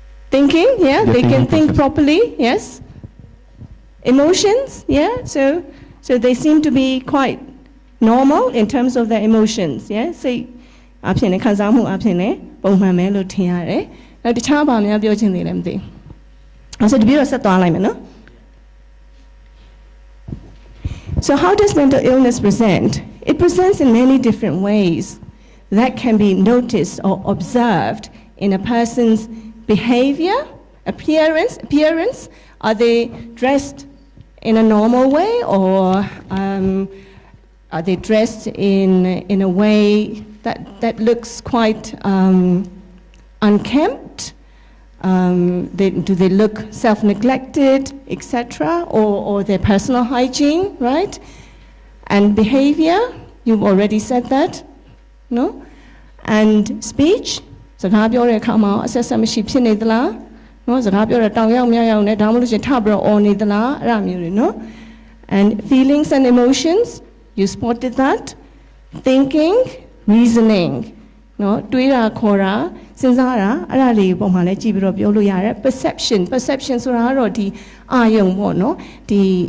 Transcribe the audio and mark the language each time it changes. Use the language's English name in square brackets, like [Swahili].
[English] Thinking, yeah, Yeah, they can thinking think process. properly, yes. Emotions, yeah, so they seem to be quite normal in terms of their emotions, yeah. [Burmese] Say, အဖြစ်နဲ့ခံစားမှုအဖြစ်နဲ့ပုံမှန်ပဲလို့ထင်ရတယ်။နောက်တခြားဘာများပြောချင်သေးလဲမသိဘူး။အဲ့ဆိုတပြည့်တော့ဆက်သွားလိုက်မယ်နော်။ [English] So how does mental illness present? It presents in many different ways that can be noticed or observed in a person's behavior, appearance. Are they dressed in a normal way, or are they dressed in a way that looks quite unkempt? Do they look self-neglected, etc., or their personal hygiene, right? And behavior, you've already said that, no? And speech, [Burmese] စကားပြောတဲ့အခါမှာအဆက်ဆက်မရှိဖြစ်နေသလား နော်စကားပြောတဲ့တောင်ရောက်မြောက်ရောက်နဲ့ဒါမှမဟုတ်ရှင်ထပြီးတော့អော်နေသလားအဲ့ဒါမျိုးတွေနော် [English] And feelings and emotions, you spotted that. Thinking, reasoning, [Burmese] နော်တွေးတာခေါ်တာစဉ်းစားတာအဲ့ဒါလေးပုံမှန်လဲကြည့်ပြီးတော့ပြောလို့ရတယ် perception ဆိုတာကတော့ဒီအာယုံပေါ့နော်ဒီ